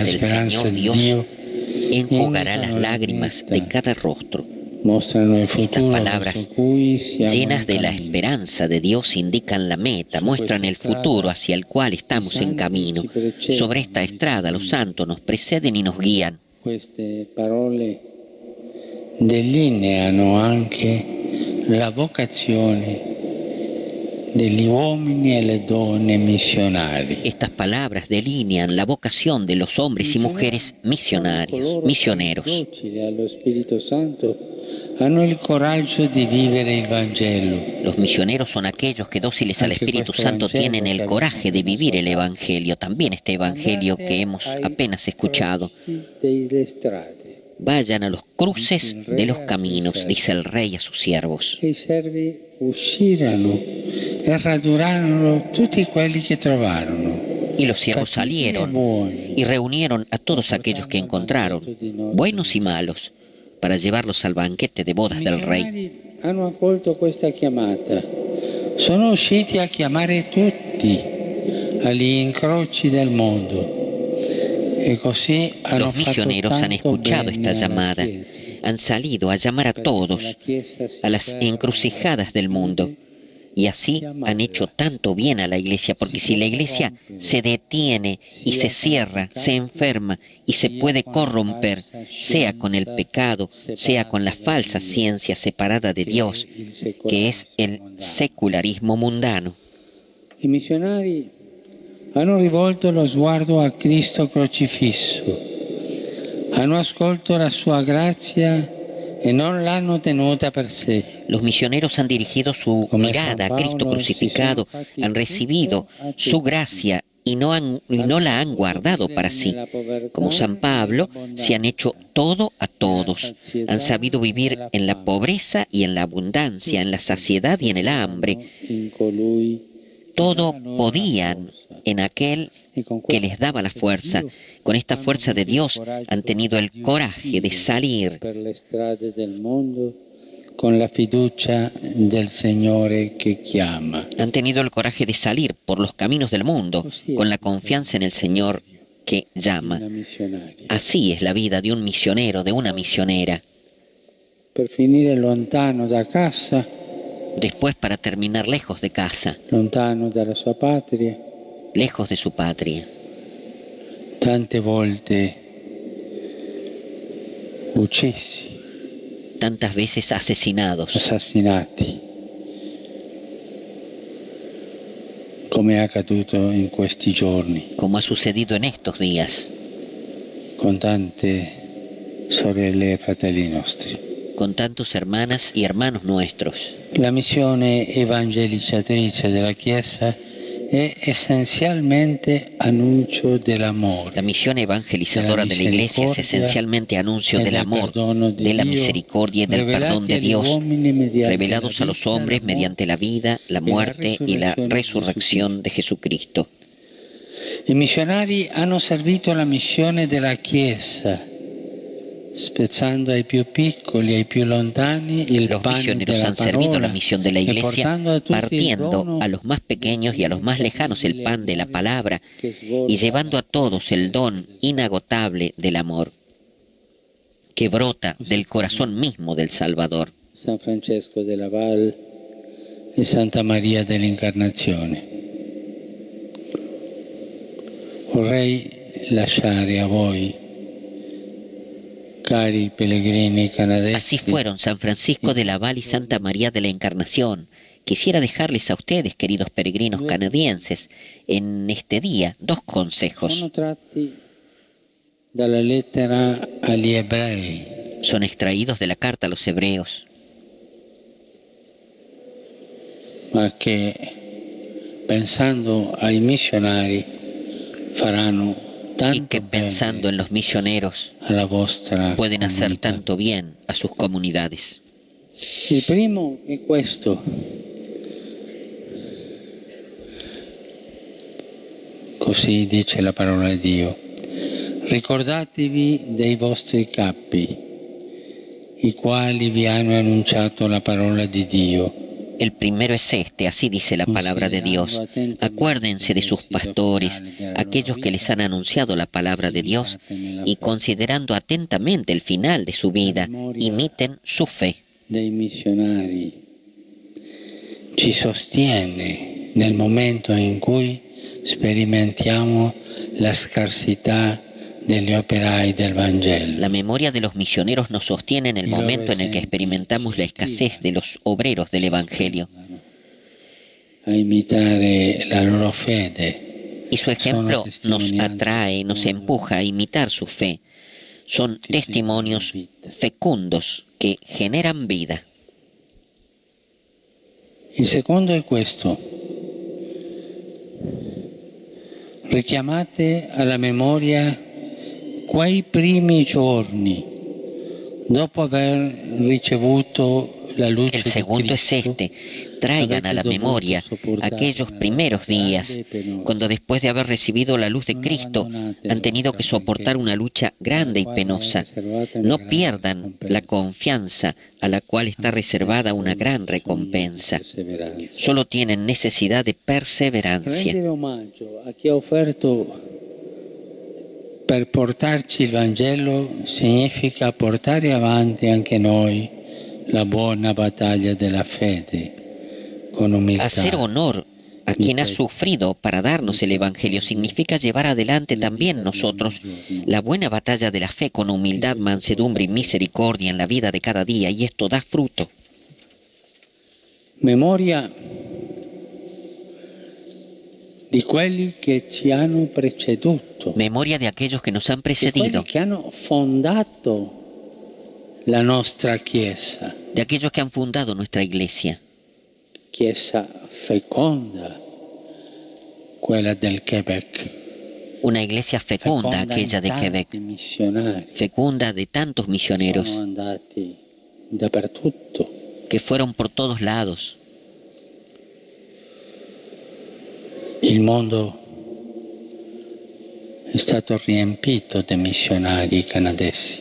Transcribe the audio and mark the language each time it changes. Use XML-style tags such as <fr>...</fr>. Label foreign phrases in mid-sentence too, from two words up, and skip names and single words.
<es>El Señor Dios enjugará las lágrimas de cada rostro. Estas palabras llenas de la esperanza de Dios indican la meta, muestran el futuro hacia el cual estamos en camino. Sobre esta estrada los santos nos preceden y nos guían.</es> <it>Queste parole delineano anche la vocazione degli uomini e le donne missionari.</it> <es>Estas palabras delinean la vocación de los hombres y mujeres misioneros.</es> <it>Hanno il coraggio di vivere il Vangelo.</it> <es>Los misioneros son aquellos que dóciles al Espíritu Santo tienen el coraje de vivir el Evangelio, también este Evangelio que hemos apenas escuchado. Vayan a los cruces de los caminos, dice el Rey a sus siervos.</es> <it>I servi uscirono e radurarono tutti quelli che trovarono.</it> <es>Y los siervos salieron y reunieron a todos aquellos que encontraron, buenos y malos, para llevarlos al banquete de bodas del Rey.</es> <it>Hanno accolto questa chiamata. Sono usciti a chiamare tutti agli incroci del mondo.</it> <es>Los misioneros han escuchado esta llamada, han salido a llamar a todos a las encrucijadas del mundo. Y así han hecho tanto bien a la Iglesia, porque si la Iglesia se detiene y se cierra, se enferma y se puede corromper, sea con el pecado, sea con la falsa ciencia separada de Dios, que es el secularismo mundano.</es> <it>I missionari hanno rivolto lo sguardo a Cristo crocifisso, hanno ascoltato la sua grazia e non l'hanno tenuta per sé.</it> <es>Los misioneros han dirigido su mirada a Cristo crucificado, han recibido su gracia y no la han guardado para sí. Como San Pablo, se han hecho todo a todos. Han sabido vivir en la pobreza y en la abundancia, en la saciedad y en el hambre. Todo podían en aquel que les daba la fuerza. Con esta fuerza de Dios han tenido el coraje de salir</es> <it>con la fiducia del Signore che chiama.</it> <es>Han tenido el coraje de salir por los caminos del mundo con la confianza en el Señor que llama. Así es la vida de un misionero, de una misionera.</es> <it>Per finire lontano da casa,</it> <es>después para terminar lejos de casa,</es> <it>lontano dalla sua patria,</it> <es>lejos de su patria.</es> <it>Tante volte uccisi,</it> <es>tantas veces asesinados,</es> <it>assassinati. come è accaduto in questi giorni,</it> <es>como ha sucedido en estos días,</es> <it>con tante sorelle e fratelli nostri.</it> <es>con tantos hermanas y hermanos nuestros.</es> <it>La missione evangelizzatrice della Chiesa è essenzialmente annuncio dell'amore.</it> <es>La misión evangelizadora de la Iglesia es esencialmente anuncio del amor, de la misericordia y del perdón de Dios, revelados a los hombres mediante la vida, la muerte y la resurrección de Jesucristo.</es> <it>I missionari hanno servito la missione della Chiesa, spezzando ai più piccoli e ai più lontani il</it> <es>Los</es> <it>pane</it> <es>misioneros</es> <it>della</it> <es>han servido la</es> <it>parola</it> <es>misión de la</es> <it>e</it> <es>Iglesia,</es> <it>portando a tutti il</it> <es>partiendo</es> <it>dono</it> <es>a los más pequeños y a los más lejanos el pan de la palabra y llevando a todos el don inagotable del amor que brota del corazón mismo del Salvador.</es> <it>San Francesco della Val e Santa Maria dell'Incarnazione. Vorrei lasciare a voi, cari pellegrini canadesi,</it> <es>Así fueron San Francisco de la Val y Santa María de la Encarnación. Quisiera dejarles a ustedes, queridos peregrinos canadienses, en este día dos consejos.</es> <it>sono tratti dalla lettera agli ebrei.</it> <es>Son extraídos de la carta a los hebreos,</es> <it>Ma che pensando ai missionari faranno</it> <es>y</es> <it>tanto</it> <es>que pensando</es> <it>bene</it> <es>en los misioneros</es> <it>alla vostra</it> <es>pueden hacer</es> <it>comunità.</it> <es>tanto bien a sus comunidades.</es> <it>Il primo è questo. Così dice la parola di Dio. Ricordatevi dei vostri capi, i quali vi hanno annunciato la parola di Dio.</it> <es>El primero es este, así dice la palabra de Dios. Acuérdense de sus pastores, aquellos que les han anunciado la palabra de Dios, y considerando atentamente el final de su vida, imiten su fe.</es> <it>Dei missionari ci sostiene nel momento in cui sperimentiamo la scarsità degli operai del Vangelo.</it> <es>La memoria de los misioneros nos sostiene en el momento en el que experimentamos la escasez de los obreros del Evangelio.</es> <it>A imitare la loro fede.</it> <es>Y su ejemplo nos atrae, nos empuja a imitar su fe. Son testimonios fecundos que generan vida.</es> <it>Il secondo è questo. Richiamate alla memoria quei primi giorni dopo aver ricevuto la luce</it> <es>El</es> <it>di</it> <es>segundo es</es> <it>Cristo.</it> <es>este. Traigan a la memoria aquellos primeros días, cuando después de haber recibido la luz de Cristo han tenido que soportar una lucha grande y penosa. No pierdan la confianza a la cual está reservada una gran recompensa. Solo tienen necesidad de perseverancia.</es> <it>Rendere omaggio a chi ha offerto per portarci il Vangelo significa portare avanti anche noi la buona battaglia della fede con umiltà.</it> <es>Hacer honor a quien ha sufrido para darnos el Evangelio significa llevar adelante también nosotros la buena batalla de la fe con humildad, mansedumbre y misericordia en la vida de cada día, y esto da fruto.</es> <it>Memoria di quelli che ci hanno preceduto,</it> <es>Memoria de aquellos que nos han</es> <it>di quelli</it> <es>precedido,</es> <it>che hanno fondato la nostra Chiesa,</it> <es>de aquellos que han fundado nuestra iglesia.</es> <it>Chiesa feconda, quella del Quebec,</it> <es>Una iglesia fecunda,</es> <it>feconda</it> <es>aquella</es> <it>in</it> <es>de</es> <it>tanti</it> <es>Quebec,</es> <it>missionari,</it> <es>fecunda de tantos misioneros</es> <it>sono andati dappertutto.</it> <es>que fueron por todos lados.</es> <it>Il mondo è stato riempito di missionari canadesi,</it>